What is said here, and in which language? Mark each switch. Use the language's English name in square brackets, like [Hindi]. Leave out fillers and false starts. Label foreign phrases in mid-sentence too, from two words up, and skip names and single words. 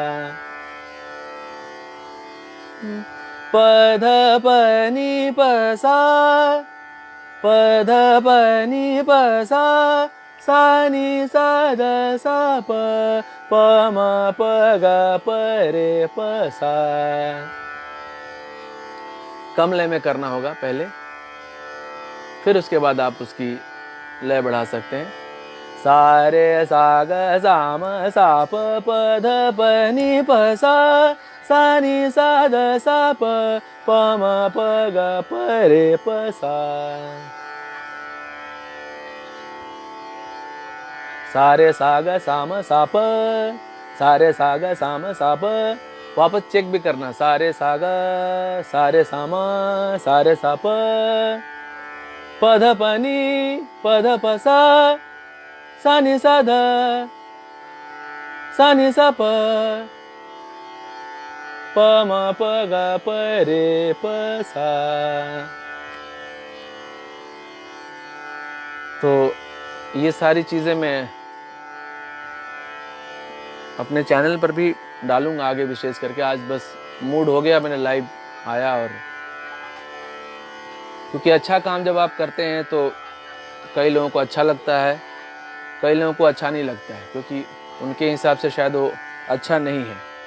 [Hindi] प ध प नि प सा, प ध प नि प सा, सा नि सा ध सा प, प म प ग प रे प सा। कम लय में करना होगा पहले, फिर उसके बाद आप उसकी लय बढ़ा सकते हैं। सा रे सा ग सा म सा प, प ध प नि प सा, सा नि सा ध सा प, प म प ग प रे प सा, सा रे सा ग सा म सा प, सा रे सा ग सा म सा प। वापस चेक भी करना, सा रे सा ग सा रे सा म सा रे सा प, प ध प नि प ध प सा, सा नि सा ध सा नि सा प, प म प ग प रे प सा। तो ये सारी चीज़ें मैं अपने चैनल पर भी डालूंगा आगे, विशेष करके आज बस मूड हो गया, मैंने लाइव आया। और क्योंकि अच्छा काम जब आप करते हैं तो कई लोगों को अच्छा लगता है, कई लोगों को अच्छा नहीं लगता है, क्योंकि उनके हिसाब से शायद वो अच्छा नहीं है।